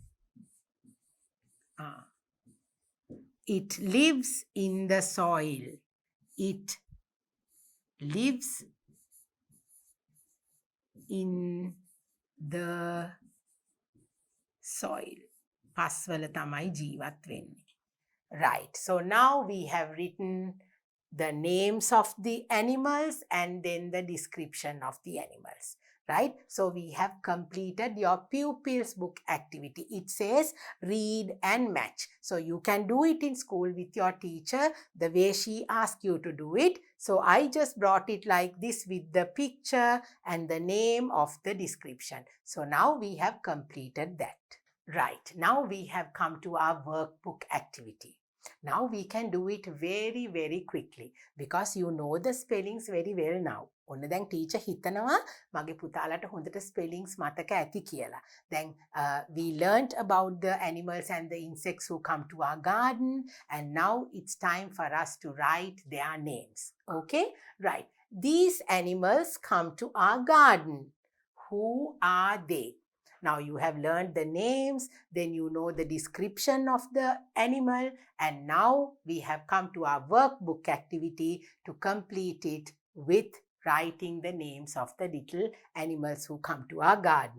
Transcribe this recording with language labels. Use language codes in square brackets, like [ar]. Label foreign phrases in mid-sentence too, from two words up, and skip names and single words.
[en] It lives in the soil. It lives in the soil. [si] පස්වල තමයි ජීවත් වෙන්නේ. [en] Right. So now we have written the names of the animals and then the description of the animals. Right? So we have completed your pupils book activity. It says read and match. So you can do it in school with your teacher the way she asked you to do it. So I just brought it like this with the picture and the name of the description. So now we have completed that. Right. Now we have come to our workbook activity. Now we can do it very, very quickly because you know the spellings very well now. [si] ඔන්න දැන් ටීචර් හිතනවා මගේ පුතාලට හොඳට spellings මතක ඇති කියලා. [en] Then we learnt about the animals and the insects who come to our garden, and now it's time for us to write their names. Okay? Right. These animals come to our garden. Who are they? Now you have learned the names, then you know the description of the animal, and now we have come to our workbook activity to complete it with writing the names of the little animals who come to our garden.